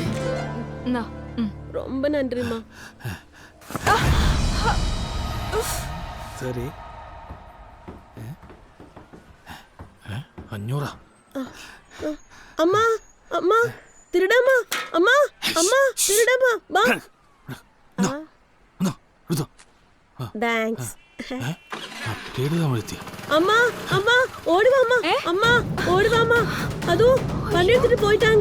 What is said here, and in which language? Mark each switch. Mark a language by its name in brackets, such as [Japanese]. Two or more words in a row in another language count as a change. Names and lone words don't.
[Tamil] ரொம்ப நன்றிம்மா. சரி 500. அம்மா அம்மா திருடம்மா, அம்மா அம்மா திருடம்மா, வா. [Malayalam] താങ്ക്സ്. അമ്മ അമ്മ ഓടുവാ, അമ്മ അമ്മ ഓടുവാ, അമ്മ അതോ വണ്ടി എടുത്തിട്ട് പോയിട്ടാങ്ക.